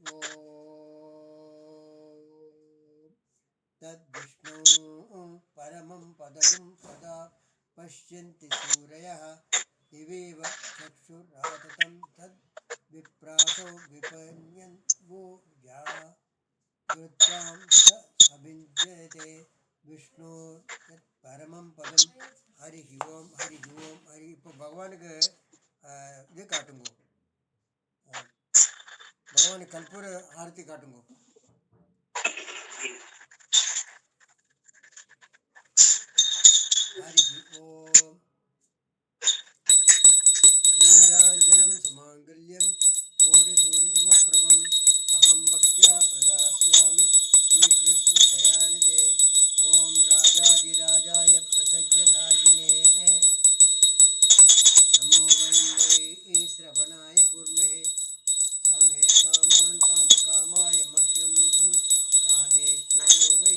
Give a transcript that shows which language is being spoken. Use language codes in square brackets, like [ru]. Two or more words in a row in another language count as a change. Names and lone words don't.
[sa] ओम् तद्विष्णु परमं पदं सदा पश्यन्ति सूरयः दिवीव चक्षुराततं तद्विप्रासो विपन्यन् वो या कृत्वां स अभिञ्जयते विष्णु परमं पदं हरिः ओम हरिः ओम हरि [ta] இப்போ பகவானுக்கு இது காட்டுங்க பகவானுக்கு கற்பூர ஆரத்தி காட்டுங்க [sa] हरिः ओम नीराञ्जनं सुमाङ्गल्यं कोटिसूर्यसमप्रभम् अहं भक्त्या प्रदास्यामि श्रीकृष्णदयानिधे ओम राजाधिराजाय प्रसज्ञधाजिने नमो वै श्रवणाय कुर्महे समे कामान् कामकामाय मह्यं कामेश्वरो वै